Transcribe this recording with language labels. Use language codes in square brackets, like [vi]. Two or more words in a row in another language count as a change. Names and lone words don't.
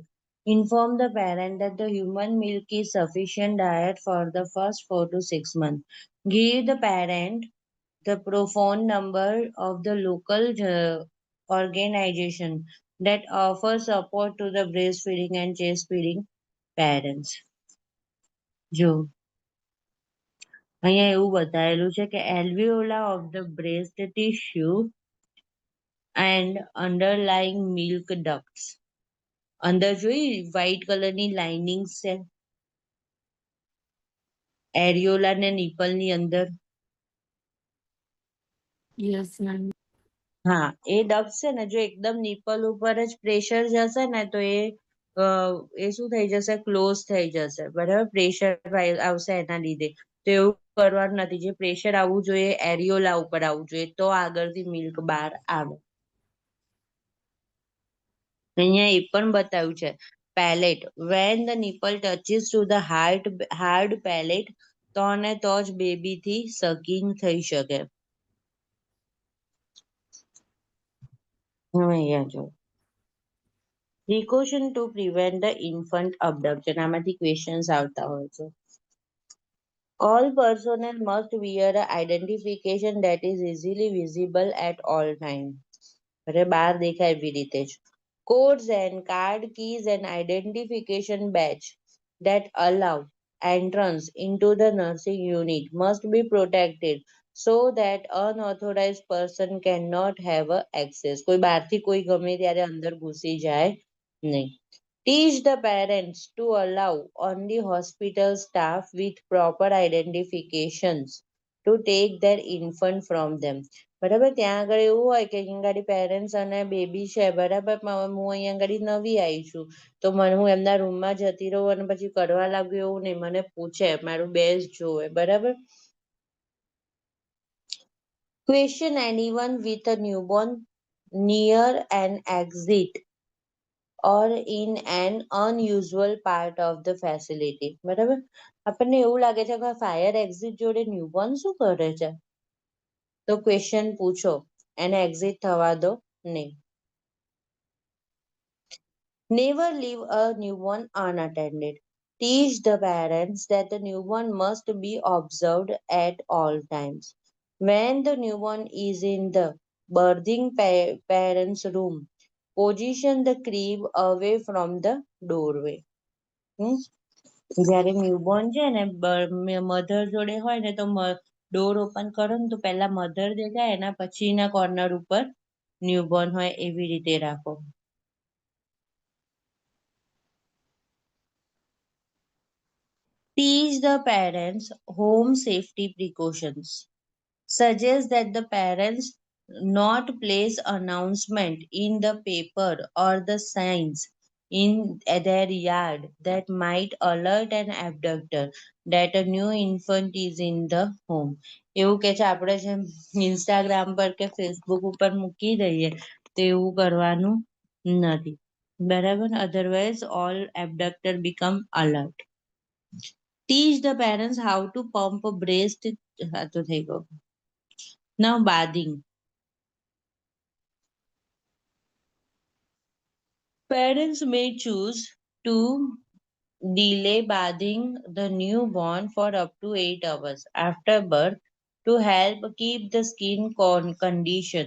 [en] Inform the parent that the human milk is sufficient diet for the first 4 to 6 months. Give the parent the phone number of the local organization that offers support to the breastfeeding and chest feeding parents. [gu] જો અહીંયા એવું બતાવેલું છે કે [en] alveola of the breast tissue and underlying milk ducts [gu] અંદર જોઈ વ્હાઈટ કલરની લાઇનિંગ્સ છે એરિયોલા ને નિપલ ની અંદર [en] Yes, ma'am. [gu] હા એ ડક્ટ છે ને જો એકદમ નિપલ ઉપર જ પ્રેશર જશે ને તો એ શું થઈ જશે ક્લોઝ થઈ જશે બરાબર પ્રેશર આવશે એના લીધે તો એવું કરવાનું નથી જે પ્રેશર આવવું જોઈએ એરિયોલા ઉપર આવવું જોઈએ તો આગળથી મિલ્ક બહાર આવે અહીંયા એ પણ બતાવ્યું છે પેલેટ [en] when the nipple touches to the hard palate [gu] તો ને તો જ બેબીથી સકિંગ થઈ શકે હવે અહીંયા જો [en] precaution to prevent the infant abduction [gu] આમાંથી questions આવતા હોય છે [en] all personnel must wear a identification that is easily visible at all time [gu] અરે બહાર દેખાય એવી રીતે જ [en] codes and card keys and identification badge that allow entrance into the nursing unit must be protected so that unauthorized person cannot have a access કોઈ [gu] બહારથી કોઈ ગમે ત્યારે અંદર ઘૂસી જાય નહીં [en] teach the parents to allow only hospital staff with proper identifications to take their infant from them [gu] બરાબર ત્યાં આગળ એવું હોય કે અહીંયા આગળ પેરેન્ટ્સ અને બેબી છે બરાબર હું અહીંયા આગળ નવી આવી છું તો હું એમના રૂમમાં જતી રહું અને પછી કરવા લાગુ એવું નહીં મને પૂછે મારું બેસ્ટ જોવે બરાબર [en] question anyone with a newborn near an exit or in an unusual part of the facility [gu] બરાબર આપણને એવું લાગે છે કે [en] fire exit [gu] જોડે ન્યૂબોર્ન શું કરે છે તો ક્વેશ્ચન પૂછો એને એક્ઝિટ થવા દો નહીં. [en] Never leave a newborn unattended. Teach the parents that the newborn must be observed at all times. When the newborn is in the birthing parents' room, position the crib away from the doorway. [gu] જ્યારે ન્યૂબોર્ન છે ને મધર જોડે હોય ને તો [en] door open [gu] કરો ને તો પહેલા મધર દેખાય એના પછીના કોર્નર ઉપર ન્યૂબોર્ન હોય એવી રીતે રાખો. [en] Teach the parents home safety precautions. Suggest that the parents not place announcement in the paper or the signs in their yard that might alert an abductor that a new infant is in the home. [gu] એવું કે છે આપણે જેમ ઇન્સ્ટાગ્રામ પર કે ફેસબુક ઉપર મૂકી દઈએ તેવું કરવાનું નથી. બરાબર? [en] Otherwise all abductor become alert. Teach the parents how to pump breast. [gu] હા તો થઈ ગયો. [en] Now bathing. Parents may choose to delay bathing the newborn for up to 8 hours after birth to help keep the skin condition.